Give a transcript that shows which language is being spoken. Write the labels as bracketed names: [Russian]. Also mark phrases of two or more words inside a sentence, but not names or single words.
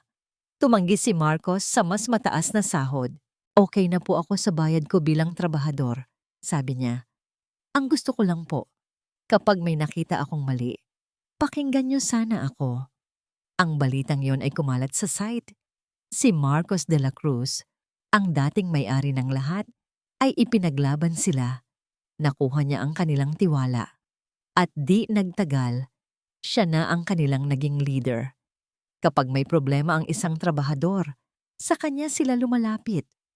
[Filipino] Tumanggi si Marcos sa mas mataas na sahod. Okay na po ako sa bayad ko bilang trabahador, sabi niya. Ang gusto ko lang po, kapag may nakita akong mali, pakinggan niyo sana ako. Ang balitang yon ay kumalat sa site. Si Marcos de la Cruz, ang dating may-ari ng lahat, ay ipinaglaban sila. Nakuha niya ang kanilang tiwala. At di nagtagal, siya na ang kanilang naging leader. Kapag may problema ang isang trabahador, sa kanya sila lumalapit.